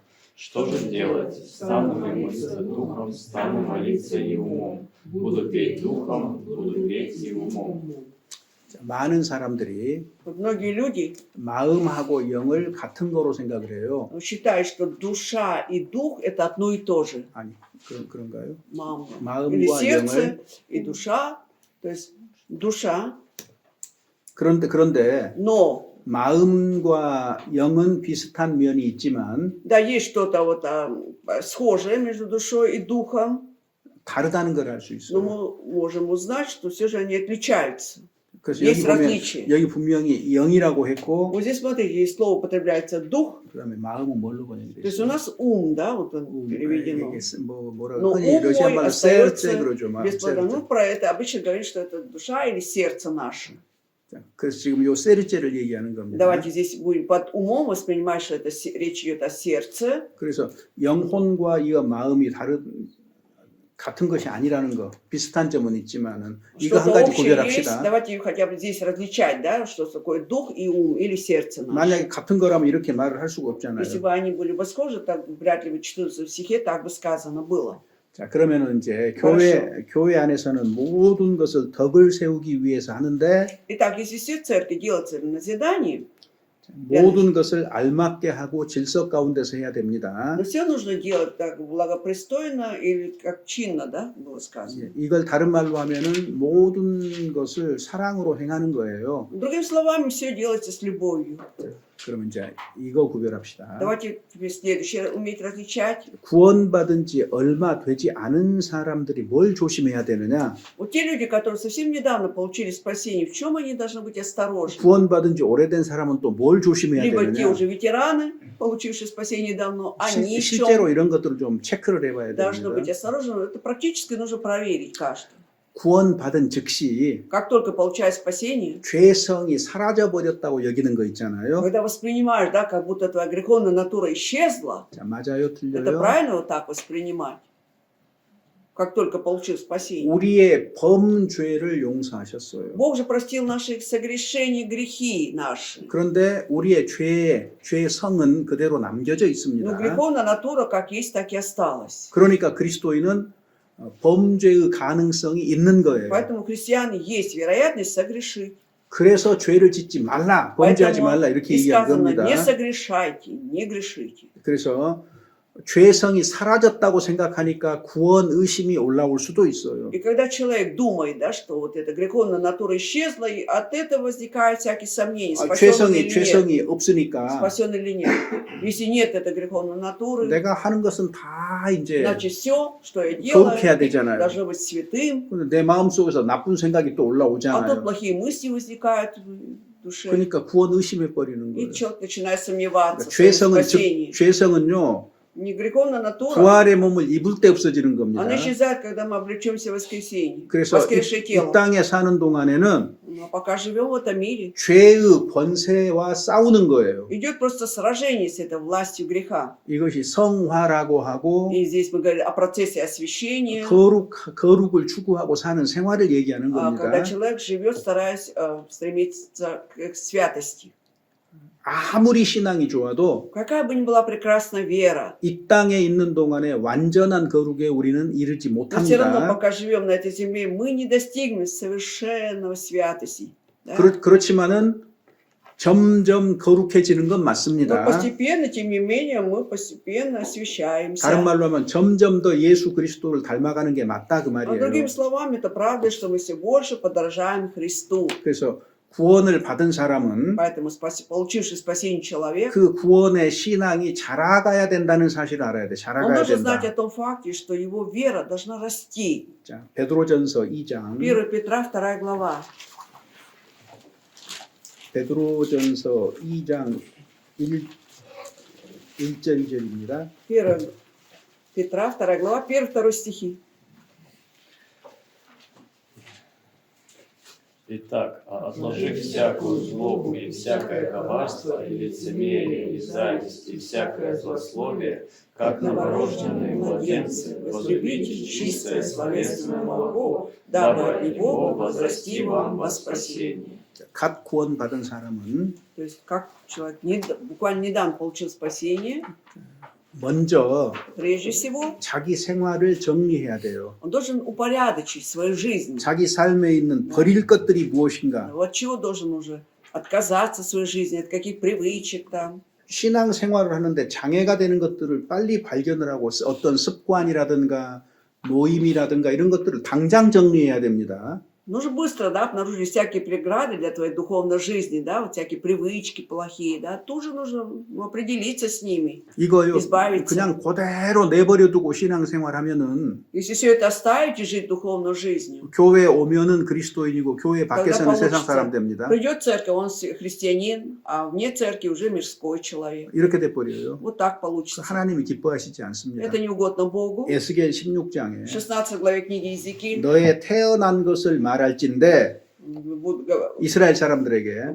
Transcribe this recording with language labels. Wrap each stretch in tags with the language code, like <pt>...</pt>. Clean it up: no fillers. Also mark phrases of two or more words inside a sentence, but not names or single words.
<ru>Что же делать? Стану ли молиться духом, стану молиться и умом. Буду петь духом, буду петь и умом.</ru> <ko>자, 많은 사람들이</ko> <ru>Вот многие люди</ru> <ko>마음하고 영을 같은 거로 생각을 해요.</ko> <ru>считают, что душа и дух это одно и то же.</ru> <ko>아니, 그런가요?</ko> <ru>Мама. Или</ru> <ko>마음과</ko> <ru>сердце</ru> <ko>영을</ko> <ru>и душа. То есть душа,</ru> <ko>그런데</ko> <ru>но</ru> <ko>마음과 영은 비슷한 면이 있지만</ko> <ru>да, есть что-то вот схожее между душой и духом,</ru> <ko>다르다는 걸 알 수</ko> <ru>но</ru> <ko>있어요.</ko> <ru>мы можем узнать, что все же они отличаются.</ru> <ko>그래서</ko> <ru>есть</ru> <ko>여기 보면</ko> <ru>различия.</ru> <ko>여기 분명히 영이라고 했고</ko> <ru>Вот здесь, смотрите, есть слово употребляется дух,</ru> <ko>그다음에 마음은 뭘로 번역돼</ko> <ru>то есть у</ru> <ko>있어요?</ko> <ru>нас ум, да, вот он переведено.</ru> <ko>이게 뭐라고</ko> <ru>Но</ru> <ko>흔히</ko> <ru>ум</ru> <ko>러시아</ko> <ru>мой</ru> <ko>말로</ko> <ru>остается</ru> <ko>серце 그러죠.</ko> <ru>без плода. серце. Ну, про это обычно говорят, что это душа или сердце наше.</ru> <ko>자, 그래서 지금 요 세르제를 얘기하는 겁니다.</ko> <ru>Давайте здесь будем под умом воспринимать, что это речь идет о сердце.</ru> <ko>그래서 영혼과 이 마음이 같은 것이 아니라는 거 비슷한 점은 있지만은 이거 한</ko> <ru>Что-то</ru> <ko>가지</ko> <ru>общее есть,</ru> <ko>구별합시다.</ko> <ru>давайте хотя бы здесь различать, да, что такое дух и ум или сердце наше.</ru> <ko>만약에 같은 거라면 이렇게 말을 할 수가</ko> <ru>Если</ru> <ko>없잖아요.</ko> <ru>бы они были бы схожи, так вряд ли бы читается в стихе, так бы сказано было.</ru> <ko>자, 그러면은 이제</ko> <ru>хорошо.</ru> <ko>교회 안에서는 모든 것을 덕을 세우기 위해서 하는데</ko> <ru>Итак, если все в церкви делается в назидании,</ru> <ko>모든 것을 알맞게 하고 질서 가운데서 해야 됩니다.</ko> <ru>но все нужно делать так благопристойно или как чинно, да, было сказано.</ru> <ko>예, 이걸 다른 말로 하면은 모든 것을 사랑으로 행하는 거예요.</ko> <ru>Другими словами, все делается с любовью.</ru> <ko>그러면 이제 이거 구별합시다.</ko> <ru>Давайте теперь следующее уметь различать.</ru> <ko>구원받은 지 얼마 되지 않은 사람들이 뭘 조심해야 되느냐?</ko> <ru>Вот те люди, которые совсем недавно получили спасение, в чем они должны быть осторожны?</ru> <ko>구원받은 지 오래된 사람은 또 뭘 조심해야</ko> <ru>Либо те</ru> <ko>되느냐?</ko> <ru>уже ветераны, получившие спасение давно, они в</ru> <ko>실제로</ko> <ru>чем</ru> <ko>이런 것들을 좀 체크를 해봐야</ko> <ru>должны быть</ru> <ko>됩니다.</ko> <ru>осторожны. Это практически нужно проверить каждый.</ru> <ko>구원받은 즉시</ko> <ru>Как только получаешь спасение,</ru> <ko>죄성이 사라져 버렸다고 여기는 거 있잖아요.</ko> <ru>когда воспринимаешь, да, как будто твоя греховная натура исчезла,</ru> <ko>자, 맞아요,</ko> <ru>это</ru> <ko>틀려요?</ko> <ru>правильно вот так воспринимать? Как только получил спасение.</ru> <ko>우리의 범죄를 용서하셨어요.</ko> <ru>Бог же простил наши согрешения, грехи наши.</ru> <ko>그런데 우리의 죄성은 그대로 남겨져</ko> <ru>Но</ru> <ko>있습니다.</ko> <ru>греховная натура как есть, так и осталась.</ru> <ko>그러니까 그리스도인은 범죄의 가능성이 있는 거예요.</ko> <ru>Поэтому у христиан есть вероятность согрешить.</ru> <ko>그래서 죄를 짓지 말라, 범죄하지 말라</ko> <ru>Поэтому</ru> <ko>이렇게</ko> <ru>и</ru> <ko>얘기한</ko> <ru>сказано,</ru> <ko>겁니다.</ko> <ru>не согрешайте, не грешите.</ru> <ko>그래서 죄성이 사라졌다고 생각하니까 구원 의심이 올라올 수도 있어요.</ko> <ru>И когда человек думает, да, что вот эта греховная натура исчезла, и от этого возникают всякие сомнения, спасен или нет.</ru> <ko>죄성이 없으니까</ko> <ru>Спасен или нет. Если нет этой греховной натуры,</ru> <ko>내가 하는 것은 다 이제</ko> <ru>значит все, что я</ru> <ko>거룩해야</ko> <ru>делаю,</ru> <ko>되잖아요.</ko> <ru>должно быть святым.</ru> <ko>근데 내 마음속에서 나쁜 생각이 또</ko> <ru>А тут</ru> <ko>올라오잖아요.</ko> <ru>плохие мысли возникают в душе.</ru> <ko>그러니까 구원 의심해 버리는</ko> <ru>И</ru> <ko>거예요.</ko> <ru>человек начинает сомневаться в своем спасении.</ru> <ko>죄성은요</ko> <ru>Не греховная натура,</ru> <ko>부활의 몸을 입을 때 없어지는 겁니다.</ko> <ru>она исчезает, когда мы облечемся в воскресенье,</ru> <ko>그래서</ko> <ru>воскресшее</ru> <ko>이</ko> <ru>тело.</ru> <ko>땅에 사는 동안에는</ko> <ru>Но пока живем в этом мире,</ru> <ko>죄의 권세와 싸우는 거예요.</ko> <ru>идет просто сражение с этой властью греха.</ru> <ko>이것이 성화라고 하고</ko> <ru>И здесь мы говорим о процессе освящения,</ru> <ko>거룩을 추구하고 사는 생활을 얘기하는 겁니다.</ko> <ru>когда человек живет, стараясь стремиться к святости.</ru> <ko>아무리 신앙이 좋아도</ko> <ru>Какая бы ни была прекрасна вера,</ru> <ko>이 땅에 있는 동안에 완전한 거룩에 우리는 이르지</ko> <ru>но все равно,</ru> <ko>못합니다.</ko> <ru>пока живем на этой земле, мы не достигнем совершенного святости. Да?</ru> <ko>그렇지만은 점점 거룩해지는 건</ko> <ru>Но</ru> <ko>맞습니다.</ko> <ru>постепенно, тем не менее, мы постепенно освящаемся.</ru> <ko>다른 말로 하면 점점 더 예수 그리스도를 닮아가는 게 맞다 그</ko> <ru>Но</ru> <ko>말이에요.</ko> <ru>другими словами, это правда, что мы все больше подражаем Христу.</ru> <ko>그래서 구원을 받은 사람은</ko> <ru>Поэтому получивший спасение человек,</ru> <ko>그 구원의 신앙이 자라가야 된다는 사실을 알아야 돼.</ko> <ru>он</ru> <ko>자라가야</ko> <ru>должен знать</ru> <ko>된다.</ko> <ru>о том факте, что его вера должна расти.</ru> <ko>자, 베드로전서 2장.</ko> <ru>1 Петра, 2 глава.</ru> <ko>베드로전서 2장 1절 2절입니다.</ko> <ru>1 Петра, 2 глава, 1-2 стихи. Итак, отложив всякую злобу и всякое коварство, и лицемерие, и зависть, и всякое злословие, как новорожденные младенцы, возлюбите чистое словесное молоко, дабы от него возрасти вам во спасение.</ru> <ko>갓 구원받은 사람은</ko> <ru>То есть, как человек буквально недавно получил спасение,</ru> <ko>먼저</ko> <ru>прежде всего,</ru> <ko>자기 생활을 정리해야 돼요.</ko> <ru>он должен упорядочить свою жизнь.</ru> <ko>자기 삶에 있는 버릴 것들이 무엇인가?</ko> <ru>От чего должен уже отказаться в своей жизни, от каких привычек там.</ru> <ko>신앙 생활을 하는데 장애가 되는 것들을 빨리 발견을 하고 어떤 습관이라든가 노임이라든가 이런 것들을 당장 정리해야 됩니다.</ko> <ru>Нужно быстро, да, обнаружить всякие преграды для твоей духовной жизни, да, вот всякие привычки плохие, да, тоже нужно определиться с ними.</ru> <ko>이거요</ko> <ru>избавиться.</ru> <ko>그냥 그대로 내버려두고 신앙생활 하면은</ko> <ru>Если все это оставить и жить духовной жизнью,</ru> <ko>교회 오면은 그리스도인이고 교회 밖에서는</ko> <ru>получится.</ru> <ko>세상 사람 됩니다.</ko> <ru>придет в церковь, он христианин, а вне церкви уже мирской человек.</ru> <ko>이렇게 돼 버려요.</ko> <ru>Вот так получится.</ru> <ko>하나님이 기뻐하시지 않습니다.</ko> <ru>Это не угодно Богу.</ru> <ko>에스겔</ko> <ru>В</ru> <ko>16장에</ko> <ru>16 главе книги Иезекииль</ru> <ko>너의 태어난 것을 말할진대 이스라엘 사람들에게</ko>